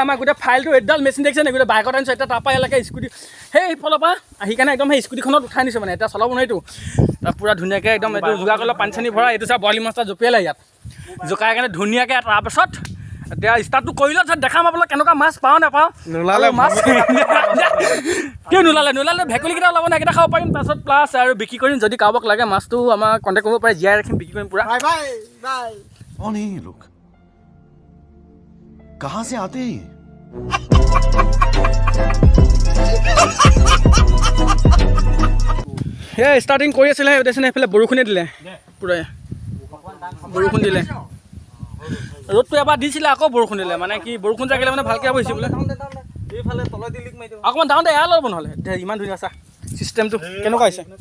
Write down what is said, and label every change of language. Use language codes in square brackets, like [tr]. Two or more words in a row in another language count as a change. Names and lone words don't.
[as] আমাৰ গোটেই ফাইলটো এডাল মেচিন দেখিছে নে গোটেই বাইকত আনিছোঁ এতিয়া তাৰপৰা এলেকে স্কুটি সেইফালৰ পৰা আহি কাৰণে একদম সেই স্কুটিখনত উঠাই নিছোঁ মানে এতিয়া চলাব নোৱাৰিতো তাত পূৰা ধুনীয়াকৈ একদম এইটো যোগাৰ কৰিলে পানী চানী ভৰা এইটো চাই বৰালি মাছটা জঁপিয়ালে ইয়াত জোকাই কাৰণে ধুনীয়াকৈ তাৰপাছত এতিয়া ষ্টাৰ্টটো কৰিলে দেখাম আপোনালোক কেনেকুৱা মাছ পাওঁ নাপাওঁ নোলালে মাছ কিয় নোলালে ভেকুলীকেইটা ওলাব নাই এইকেইটা খাব পাৰিম তাৰপিছত প্লাছ আৰু বিক্ৰী কৰিম যদি কাৰোবাক লাগে মাছটো আমাক কণ্টেক্ট কৰিব পাৰে জীয়াই ৰাখিম বিক্ৰী কৰিম পূৰা [hi] कौन है ये लोग कहां से आते हैं [as] সেয়া ষ্টাৰ্টিং কৰি আছিলে দেখিছেনে সেইফালে বৰষুণে দিলে পূৰা বৰষুণ দিলে ৰ'দটো এবাৰ দিছিলে আকৌ বৰষুণ দিলে মানে কি বৰষুণ জাগিলে মানে ভালকৈ আহিছে বোলে অকণমান ডাঙৰ এয়া ল'ব নহ'লে ইমান ধুনীয়া চা চিষ্টেমটো কেনেকুৱা হৈছে